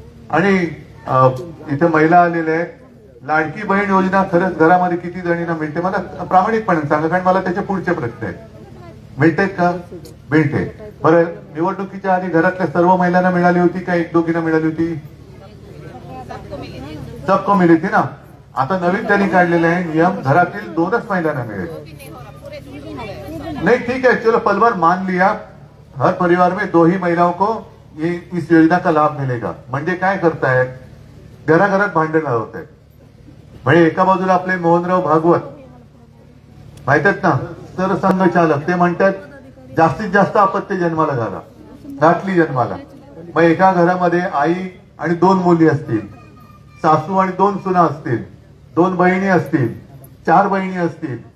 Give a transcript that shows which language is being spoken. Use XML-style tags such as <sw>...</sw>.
<mr>आणि इथे महिला आलेल्या आहेत. लाडकी बहीण योजना खरंच घरामध्ये किती जणींना मिळते मला प्रामाणिकपणे सांगा, कारण मला त्याचे पुढचे प्रश्न आहेत. मिळते का. मिळते. बरं, निवडणुकीच्या आधी घरातल्या सर्व महिलांना मिळाली होती का एक दोघींना मिळाली होती.</mr> <hi>सबको मिली थी ना.</hi> <mr>आता नवीन त्यांनी काढलेले आहे नियम, घरातील 2च महिलांना मिळेल.</mr> <hi>नहीं ठीक है, चलो पल भर मान लिया, हर परिवार में 2 ही महिलाओं को ये इस योजना का लाभ मिलेगा.</hi> <mr>म्हणजे काय करतायत, घराघरात भांडण होत आहेत. म्हणजे एका बाजूला आपले मोहनराव भागवत माहित आहेत ना, सरसंघचालक, ते म्हणतात जास्तीत जास्त अपत्य जन्माला घातली जन्माला. मग एका घरामध्ये आई आणि 2 मुली असतील, सासू आणि 2 सुना असतील, 2 बहिणी असतील, 4 बहिणी असतील.</mr>